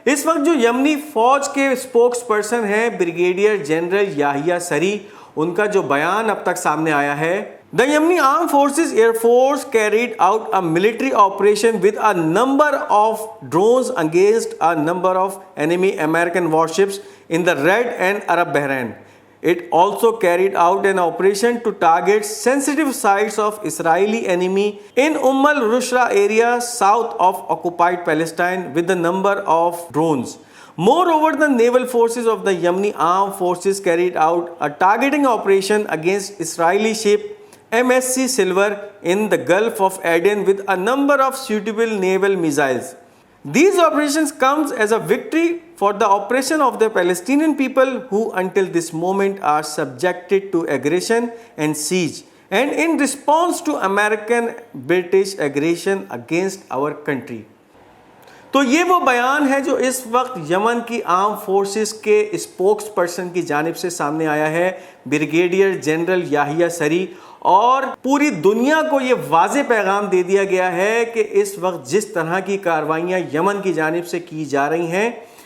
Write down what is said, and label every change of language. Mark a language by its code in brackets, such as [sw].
[hi] इस वक्त जो यमनी फौज के स्पोक्स पर्सन हैं ब्रिगेडियर जनरल याहिया सरी, उनका जो बयान अब तक सामने आया है, [en] The Yemeni arm forces air force carried out a military operation with a number of drones against a number of enemy American warships in the Red and Arab Bahrain. It also carried out an operation to target sensitive sites of Israeli enemy in al-Rushra area south of occupied Palestine with the number of drones. Moreover, the naval forces of the Yemeni armed forces carried out a targeting operation against Israeli ship MSC Silver in the Gulf of Aden with a number of suitable naval missiles. These operations comes as a victory for the oppression of the Palestinian people who until this moment are subjected to aggression and siege and in response to American British aggression against our country. [hi] तो ये वो बयान है जो इस वक्त Yemen की arm forces के स्पोक्स पर्सन की जानिब से सामने आया है, ब्रिगेडियर जनरल याहिया सरी, और पूरी दुनिया को ये वाज़े पैगाम दे दिया गया है कि इस वक्त जिस तरह की कार्रवाइयाँ यमन की जानिब से की जा रही हैं,